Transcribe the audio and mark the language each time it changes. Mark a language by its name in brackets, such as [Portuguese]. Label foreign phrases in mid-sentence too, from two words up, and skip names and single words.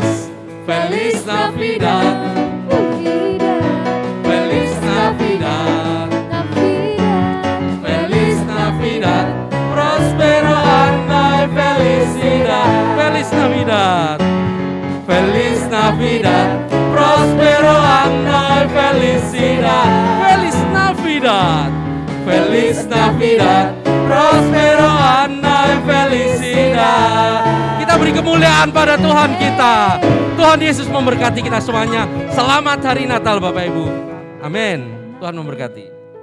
[Spanish] Feliz Navidad, Feliz Navidad, Feliz Navidad, prospero anno y felicidad. Feliz Navidad. Feliz Navidad, prospero anno y felicidad. Feliz Navidad. Feliz Navidad, prospero anno y felicidad. [Indonesian] Kita beri kemuliaan pada Tuhan kita. Tuhan Yesus memberkati kita semuanya. Selamat hari Natal Bapak Ibu. Amin. Tuhan memberkati.